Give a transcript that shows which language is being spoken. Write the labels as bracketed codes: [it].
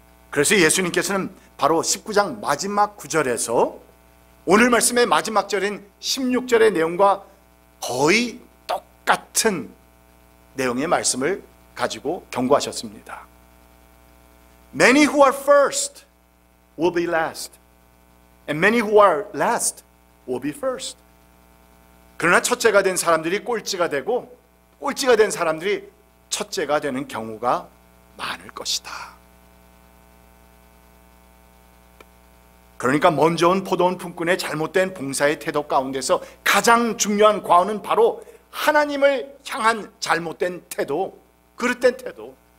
[ko] 그래서 예수님께서는 바로 19장 마지막 구절에서 오늘 말씀의 마지막 절인 16절의 내용과 거의 똑같은 내용의 말씀을 가지고 경고하셨습니다. [en] Many who are first will be last, and many who are last will be first. [ko] 그러나 첫째가 된 사람들이 꼴찌가 되고 꼴찌가 된 사람들이 첫째가 되는 경우가 많을 것이다. 그러니까 먼저 온 포도원 품꾼의 잘못된 봉사의 태도 가운데서 가장 중요한 과언은 바로 하나님을 향한 잘못된 태도, 그릇된 태도,